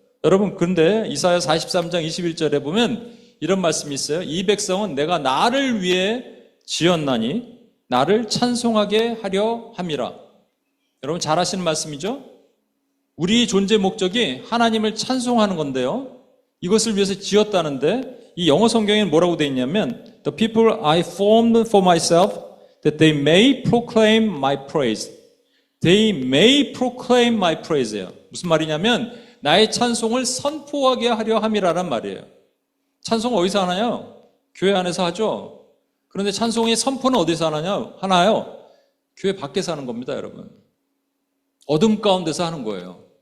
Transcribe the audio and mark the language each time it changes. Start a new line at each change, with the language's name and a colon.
Korean: 여러분, 그런데 이사야 43장 21절에 보면 이런 말씀이 있어요. 이 백성은 내가 나를 위해 지었나니 나를 찬송하게 하려 함이라. 여러분 잘 아시는 말씀이죠? 우리 존재 목적이 하나님을 찬송하는 건데요. 이것을 위해서 지었다는데 이 영어 성경에는 뭐라고 되어 있냐면
English: The people I formed for myself that they may proclaim my praise. They may proclaim my praise예요.
Korean: 무슨 말이냐면 나의 찬송을 선포하게 하려 함이라는 말이에요. 찬송 어디서 하나요? 교회 안에서 하죠. 그런데 찬송의 선포는 어디서 하나요? 교회 밖에서 하는 겁니다, 여러분. 어둠 가운데서 하는 거예요.